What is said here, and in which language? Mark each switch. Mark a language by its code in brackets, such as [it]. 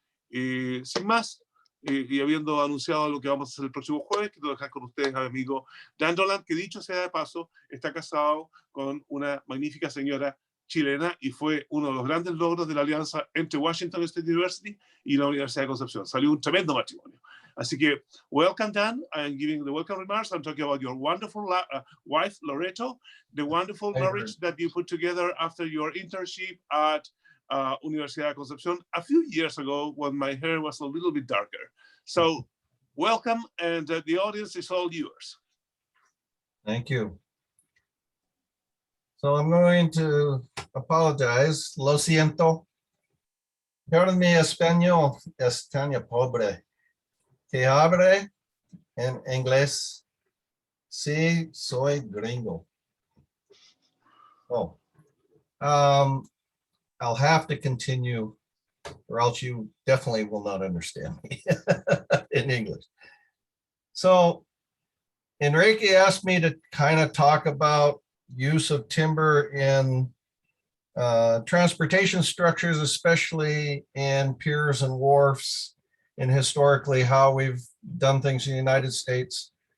[es] Sin más, y habiendo anunciado lo que vamos a hacer el próximo jueves, quiero dejar con ustedes al amigo Dan Roland, que dicho sea de paso, está casado con una magnífica señora chilena y fue uno de los grandes logros de la alianza entre Washington State University y la Universidad de Concepción. Salió un tremendo matrimonio. Así que, [en] welcome Dan, I'm giving the welcome remarks. I'm talking about your wonderful wife, Loreto, the wonderful marriage that you put together after your internship at Universidad de Concepción a few years ago when my hair was a little bit darker. So, welcome, and the audience is all yours. Thank you. So I'm going to apologize. [es] Lo siento. Pero mi español es tan pobre que hable en inglés. Sí, soy gringo. [en] Oh, I'll have to continue, or else you definitely will not understand me in English. So Enrique asked me to kind of talk about use of timber in transportation structures, especially in piers and wharfs, and historically how we've done things in the United States.